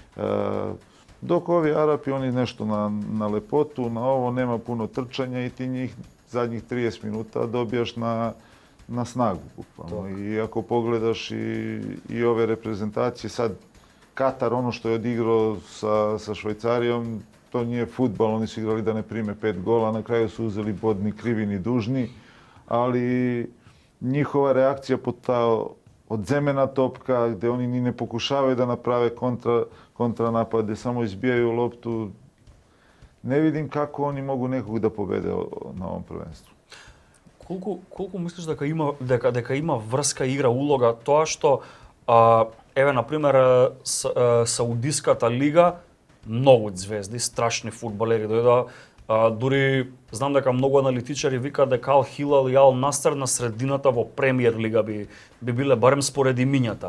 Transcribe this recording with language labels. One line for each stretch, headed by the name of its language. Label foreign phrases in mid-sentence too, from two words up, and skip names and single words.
Serbian: Док овие Арапи, они нешто на лепоту, на ово нема пуно трчања и ти njih задњих 30 минута добијаш на снагу, буквално. И ако погледаш и ове репрезентации, сад Катар, оно што е одигрao sa Швајцаријом, то nije фудбал, они су играли да не приме 5 гола, на крају су узели bod ни криви ни дужни, ali njihova reakcija
Macedonian: по таа одземена топка,
Serbian: gde oni ni ne pokušavaju da naprave kontranapade, samo izbijaju loptu. Ne vidim kako oni mogu nekog da pobede na ovom prvenstvu.
Macedonian: Колку мислиш дека има врска, игра, улога тоа што еве на пример Саудиската лига, многу звезди, страшни фудбалери дојдоа. Дури знам дека многу аналитичари викаат дека Ал Хилал и Ал Насер на средината во премиер лига би биле барем според имињата.